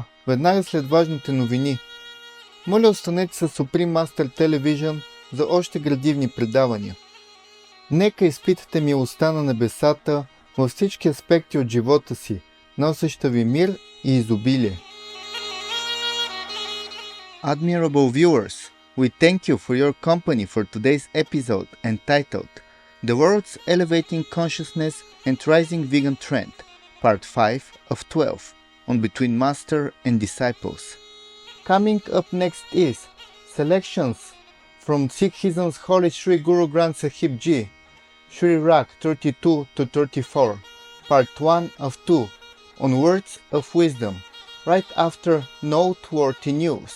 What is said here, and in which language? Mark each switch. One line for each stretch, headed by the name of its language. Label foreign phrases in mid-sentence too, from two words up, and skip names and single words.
Bulgarian: Веднага след важните новини. Моля, останете с Supreme Master Television за още градивни предавания. Нека изпитате милостта на небесата във всички аспекти от живота си, носеща ви мир и изобилие.
English: Admirable viewers, we thank you for your company for today's episode entitled The World's Elevating Consciousness and Rising Vegan Trend, Part 5 of 12. On Between Master and Disciples. Coming up next is selections from Sikhism's Holy Sri Guru Granth Sahib Ji, Sri Rak 32 to 34, Part 1 of 2, on Words of Wisdom, right after Noteworthy News.